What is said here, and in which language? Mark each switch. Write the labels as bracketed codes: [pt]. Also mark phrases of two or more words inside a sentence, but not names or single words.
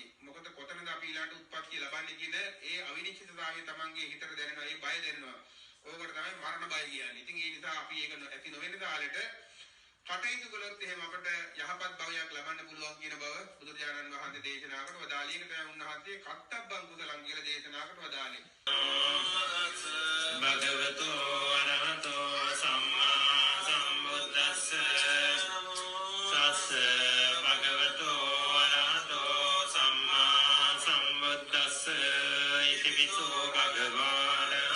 [si] මොකද කොතනද අපි ඊළඟ උත්පත්ති ලබන්නේ කියන ඒ අවිනිශ්චිතතාවය තමන්ගේ හිතට දැනෙනවා, ඒ බය දැනෙනවා. ඕකට තමයි මරණ බය කියන්නේ. ඉතින් ඒ නිසා අපි ඒක ඇති නොවෙන තාලෙට කටයුතු කළොත් එහෙම අපට යහපත් භවයක් ලබන්න පුළුවන් කියන බව බුදුරජාණන් වහන්සේ දේශනා කොට වදාළේ. ඒකට උන්වහන්සේ [pi] කත්තබ්බං කුසලං [si] කියලා දේශනා කොට වදාළේ. [pi] භගවතෝ අරහතෝ සම්මා සම්බුද්දස්ස සස්ස භගවතෝ අරහතෝ සම්මා සම්බුද්දස්ස ඉති විසෝ භගවාන